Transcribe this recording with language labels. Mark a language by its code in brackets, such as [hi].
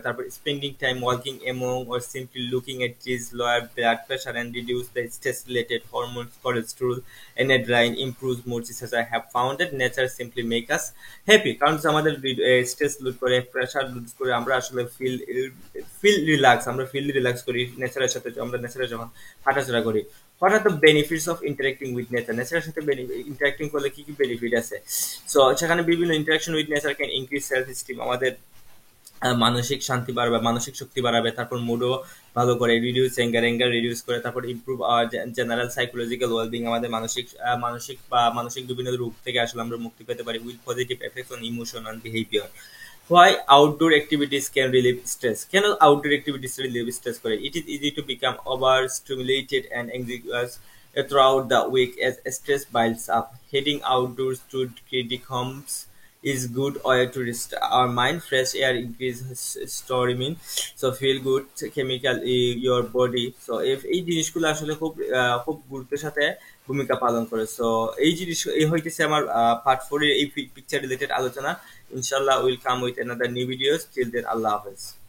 [en] তারপর spending time walking among or simply looking at trees lower blood pressure and reduce the stress related hormones, cholesterol and adrenaline, improves mood. As I have found that nature simply make us happy, [bn] কারণ আমাদের stress loose করে, pressure loose করে, আমরা আসলে feel relax করি নেচারের সাথে। আমরা নেচারে যখন হাঁটাচলা করি, [en] what are the benefits of interacting with nature? [bn] নেচারের সাথে ইন্টারাক্টিং করলে কি কি বেনিফিট আছে? সো সেখানে বিভিন্ন [en] interaction with nature can increase self esteem, [bn] আমাদের মানসিক শান্তি বাড়াবে, মানসিক শক্তি বাড়াবে, তারপর মুডও ভালো করে, রিডিউস অ্যাঙ্গার রিডিউস করে, তারপর [en] improve general psychological wellbeing, [bn] আমাদের মানসিক বিভিন্ন রোগ থেকে আসলে আমরা মুক্তি পেতে পারি, [en] With positive effects on emotion and behaviour. Why outdoor activities can relieve stress? [bn] কেন আউটডোর অ্যাক্টিভিটিস রিলিভ স্ট্রেস করে? [en] It is easy to become overstimulated and anxious throughout the week as stress builds up. Heading outdoors to decompress is good way to rest our mind. Fresh air increases storming, so feel good chemical in your body. [bn] So if এই জিনিসগুলো আসলে খুব গুরুত্বের সাথে ভূমিকা পালন করে। So এই হইতেছে আমার পার্ট 4 এর এই পিকচার রিলেটেড আলোচনা। ইনশাআল্লাহ [en] Will come with another new videos. Till then [bn] আল্লাহ হাফেজ।